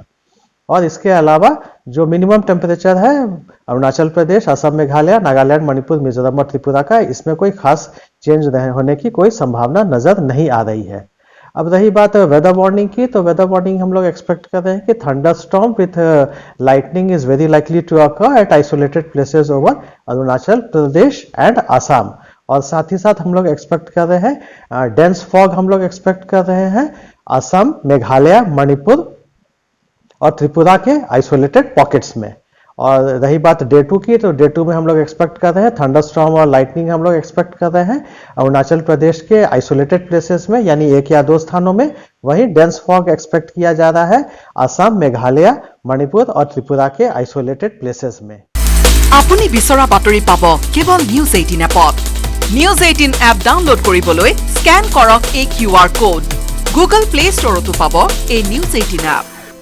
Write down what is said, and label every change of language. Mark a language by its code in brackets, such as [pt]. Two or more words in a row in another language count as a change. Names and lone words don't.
[hi] और इसके अलावा जो [en] minimum temperature [hi] है अरुणाचल प्रदेश, असम, मेघालय, नागालैंड, मणिपुर, मिजोरम और त्रिपुरा का, इसमें कोई खास चेंज होने की कोई संभावना नजर नहीं आ रही है। अब रही बात [en] weather warning [hi] की, तो [en] weather warning [hi] हम लोग [en] एक्सपेक्ट [hi] कर रहे हैं कि [en] thunderstorm with lightning is very likely to occur at isolated places over Arunachal Pradesh and Assam. [hi] और साथ ही साथ हम लोग एक्सपेक्ट कर रहे हैं [en] dense fog [hi] हम लोग एक्सपेक्ट कर रहे हैं असम, मेघालय, मणिपुर और त्रिपुरा के [en] isolated pockets [hi] में। और रही बात डे 2 की, तो डे 2 में हम लोग एक्सपेक्ट कर रहे हैं थंडरस्टॉर्म और लाइटनिंग हम लोग एक्सपेक्ट कर रहे हैं अरुणाचल प्रदेश के [en] isolated places [hi] में, यानी 1 या 2 स्थानों में। वहीं [en] dense fog [hi] एक्सपेक्ट किया जा रहा है असम, मेघालय, मणिपुर और त्रिपुरा के [en] isolated places [hi] में। [as] আপুনি বিচৰা বাতৰি পাব কেৱল নিউজ 18 এপত। নিউজ 18 এপ ডাউনলোড কৰিবলৈ স্ক্যান কৰক এই QR কোড। গুগল প্লে ষ্টৰতো পাব এই নিউজ 18 এপ।